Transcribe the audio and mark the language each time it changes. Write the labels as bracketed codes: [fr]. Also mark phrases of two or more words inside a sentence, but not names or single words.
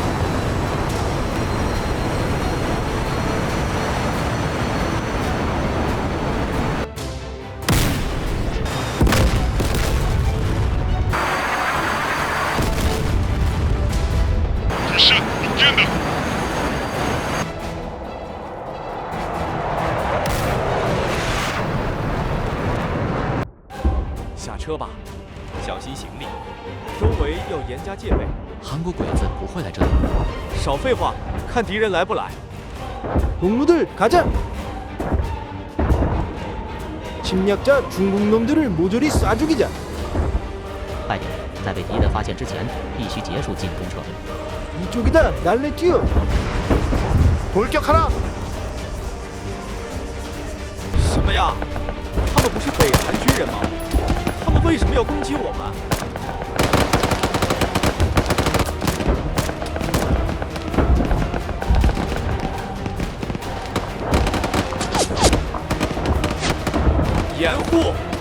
[ko] 샷 복귀한다. [zh] 下车吧，小心行李。周围要严加戒备。韩国鬼子不会来这里。少废话，看敌人来不来。 [ko] 동무들 가자. 침략자 중국 놈들을 모조리 쏴 죽이자. [zh] 快点，在被敌人发现之前，必须结束进攻撤退。 [ko] 이쪽이다. 날래 뛰어. 돌격하라. [zh] 什么呀？他们不是北韩军人吗？他们为什么要攻击我们？掩护！